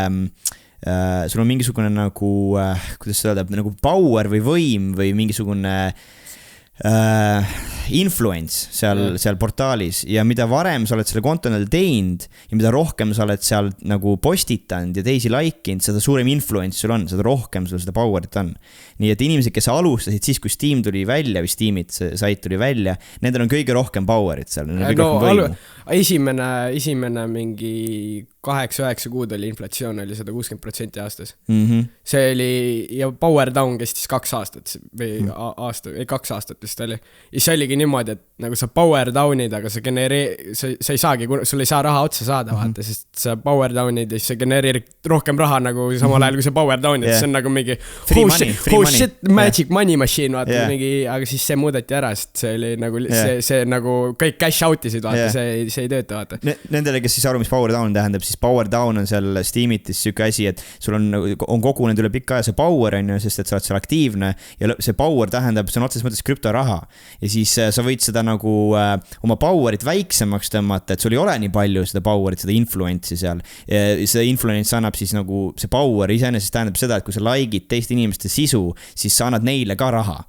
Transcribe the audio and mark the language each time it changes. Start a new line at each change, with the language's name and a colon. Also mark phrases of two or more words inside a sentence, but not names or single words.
Estonian: nagu, kuidas see öelda, nagu power või võim või mingisugune influence seal portaalis ja mida varem sa oled selle konto teinud ja mida rohkem sa oled seal nagu postitanud ja teisi like'inud, seda suurem influence sul on, seda rohkem sul seda powerit on. Nii et inimesed, kes alustasid siis, kui Steam tuli välja või Steamit sait tuli välja, nendel on kõige rohkem powerit seal. Esimene mingi 8-9 kuud oli inflatsioon oli 160% aastas. See oli, ja
English: power down
Estonian: kestis 2 aastat või 2 aastat vist oli. Ja see oligi niimoodi, et nagu sa
English: power down'id,
Estonian: aga sa ei saagi, sul ei saa raha otsa saada, vaata, sest sa
English: power down'id
Estonian: ja sa genereerid rohkem raha nagu samal ajal, kui sa
English: power down'id,
Estonian: see on nagu mingi shit,
English: magic money machine,
Estonian: vaata, mingi, aga siis see muudeti ära, sest see oli nagu, see nagu kõik
English: cash out
Estonian: isid, vaata, see ei tööta, vaata. Nendele, kes siis aru, mis
English: power down
Estonian: tähendab, siis
English: power down
Estonian: on seal Steamitis siuke asi, et sul on kogunenud üle pikka aja see power on ju, sest et sa oled seal aktiivne ja see power tähendab, see on otseses mõttes krüptoraha ja siis sa võid seda nagu oma powerit väiksemaks tõmmata, et sul ei ole nii palju seda powerit, seda influence'i seal. See influence annab siis nagu, see power iseenesest tähendab seda, et kui sa like'id teiste inimeste sisu, siis sa annad neile ka raha.